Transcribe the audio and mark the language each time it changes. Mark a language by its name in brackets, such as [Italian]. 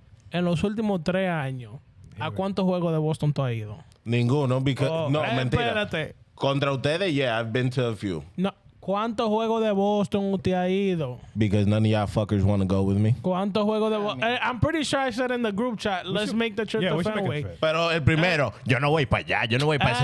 [Spanish] En los últimos 3 años, ¿a cuántos juegos de Boston tú has ido? Ninguno, [English] because [Spanish] no, mentira. Espérate. Contra ustedes, [English] yeah, I've been to a few. [Spanish] No. ¿Cuántos juegos de Boston usted ha ido? [English] Because none of y'all fuckers want to go with me. [Spanish] ¿Cuántos juegos de Boston? [English] I'm pretty sure I said in the group chat, let's make the trip Yeah, to we should make a Fenway. trip. [Spanish] Pero el primero, yo no voy para allá, yo no voy para ese